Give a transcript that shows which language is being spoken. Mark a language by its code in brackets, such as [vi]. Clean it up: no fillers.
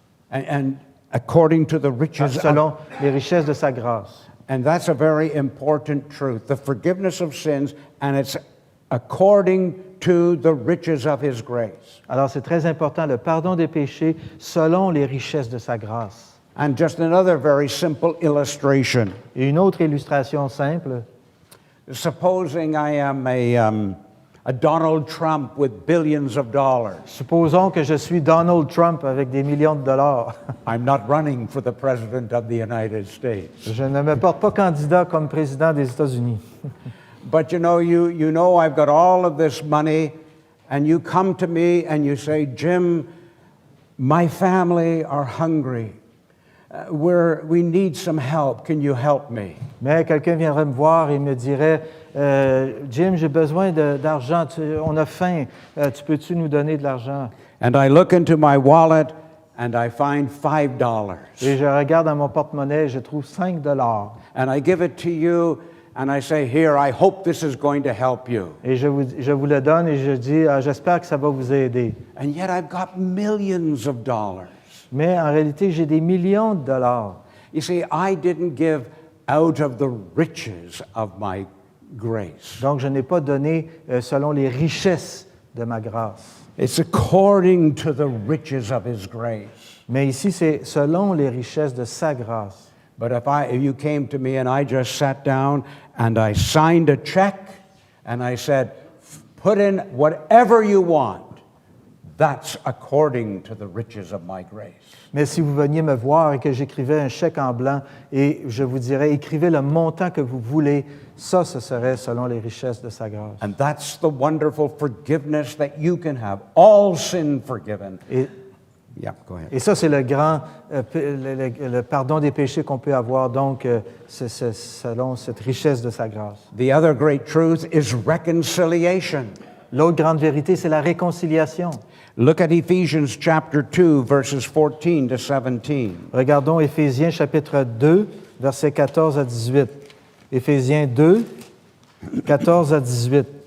[en] And according to the riches [fr] selon les richesses de sa grâce. [en] And that's a very important truth, the forgiveness of sins, and it's according to the riches of His grace. [fr] Alors c'est très important, le pardon des péchés selon les richesses de sa grâce. [en] And just another very simple illustration. [fr] Et une autre illustration simple, [en] Supposing I am a Donald Trump with billions of dollars. [fr] supposons que je suis Donald Trump avec des millions de dollars. [en] I'm not running for the President of the United States. [fr] Je ne me porte pas candidat comme président des États-Unis. [en] But you know I've got all of this money, and you come to me and you say, Jim, my family are hungry. We need some help. Can you help me? [fr] Mais quelqu'un viendrait me voir et me dirait, Jim, j'ai besoin d'argent, on a faim, tu peux-tu nous donner de l'argent? [en] And I look into my wallet and I find $5. [fr] Et je regarde dans mon porte-monnaie et je trouve 5 $. [en] And I give it to you, and I say, here, I hope this is going to help you. [fr] Et je vous le donne et je dis, j'espère que ça va vous aider. [en] And yet I've got millions of dollars. [fr] Mais en réalité, j'ai des millions de dollars. [en] You see, I didn't give out of the riches of my grace. [fr] Donc, je n'ai pas donné selon les richesses de ma grâce. [en] It's according to the riches of His grace. [fr] Mais ici, c'est selon les richesses de sa grâce. [en] But if you came to me and I just sat down and I signed a check and I said, put in whatever you want, that's according to the riches of my grace. [fr] Mais si vous veniez me voir et que j'écrivais un chèque en blanc et je vous dirais, écrivez le montant que vous voulez, ça, ce serait selon les richesses de sa grâce. [en] And that's the wonderful forgiveness that you can have, all sin forgiven. Yeah, go ahead. [fr] Et ça, c'est le grand le pardon des péchés qu'on peut avoir, donc, c'est selon cette richesse de sa grâce. [en] The other great truth is reconciliation. [fr] L'autre grande vérité, c'est la réconciliation. [en] Look at Ephesians chapter 2, verses 14 to 17. [fr] Regardons Éphésiens chapitre 2, versets 14 à 18. Éphésiens 2, 14 à 18.